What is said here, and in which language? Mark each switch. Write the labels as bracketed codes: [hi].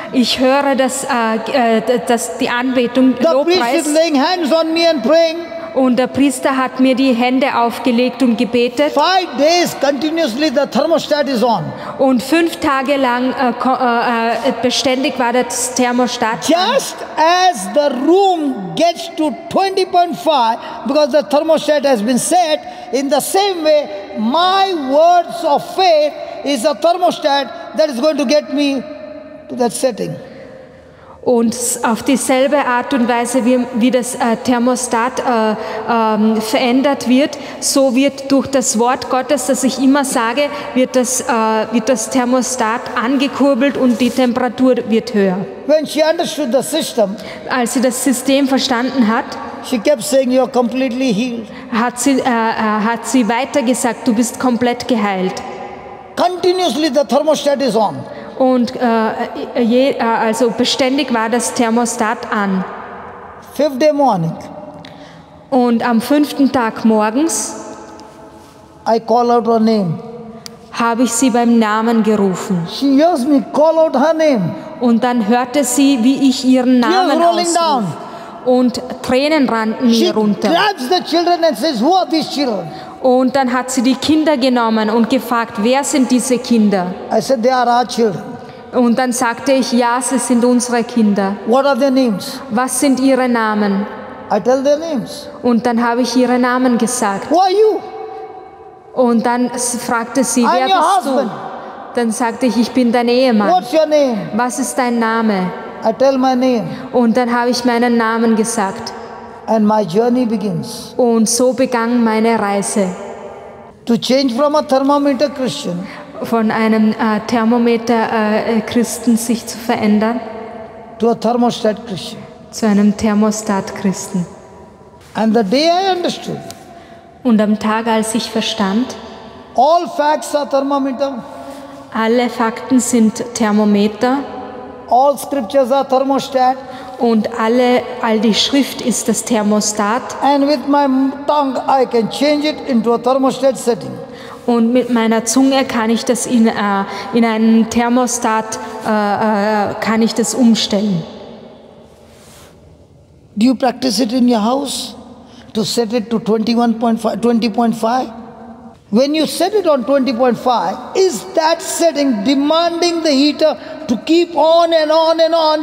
[de] Ich höre die Anbetung, Lobpreis. [en] The priest is laying hands on me and praying. [de] Und der Priester hat mir die Hände aufgelegt und gebetet. [en] 5 days continuously the thermostat is on. [de] Und 5 Tage lang beständig war das Thermostat [en] Just as the room gets to 20.5 because the thermostat has been set, in the same way my words of faith is a thermostat that is going to get me to that setting. [de] Und auf dieselbe Art und Weise, wie das Thermostat verändert wird, so wird durch das Wort Gottes, das ich immer sage, wird das Thermostat angekurbelt und die Temperatur wird höher. [en] When she understood the system, [de] als sie das System verstanden hat, [en] she kept saying, "You are completely healed." [de] Hat sie weiter gesagt, du bist komplett geheilt. [en] Continuously the thermostat is on. [de] Und also beständig war das Thermostat an. [en] 5th day morning. [de] Und am 5. Tag morgens [en] I call out her name. [de] Habe ich sie beim Namen gerufen. [en] She hears me call out her name. [de] Und dann hörte sie, wie ich ihren Namen ausrief. Und Tränen rannten mir runter. [en] She grabs the children and says, "Who are these children?" [de] Und dann hat sie die Kinder genommen und gefragt, wer sind diese Kinder? [en] I said, "They are our children." [de] Und dann sagte ich, ja, sie sind unsere Kinder. [en] What are their names? [de] Was sind ihre Namen? [en] I tell their names. [de] Und dann habe ich ihre Namen gesagt. [en] Who are you? [de] Und dann fragte sie, wer bist du? Dann sagte ich bin dein Ehemann. [en] What's your name? [de] Was ist dein Name? [en] I tell my name. [de] Und dann habe ich meinen Namen gesagt. [en] And my journey begins. [de] Und so begann meine Reise. [en] To change from a thermometer Christian. [de] Von einem Thermometer Christen sich zu verändern. [en] To a thermostat Christian. [de] zu einem Thermostat-Christen. [en] And the day I understood, [de] Und am Tag, als ich verstand, [en] all facts are thermometer, [de] alle Fakten sind Thermometer [en] all scriptures are thermostat, [de] und all die Schrift ist das Thermostat. [en] and with my tongue I can change it into a thermostat setting. [de] Und mit meiner Zunge kann ich das in einen Thermostat kann ich das umstellen. [en] Do you practice it in your house to set it to 21.5, 20.5? When you set it on 20.5, is that setting demanding the heater to keep on and on and on?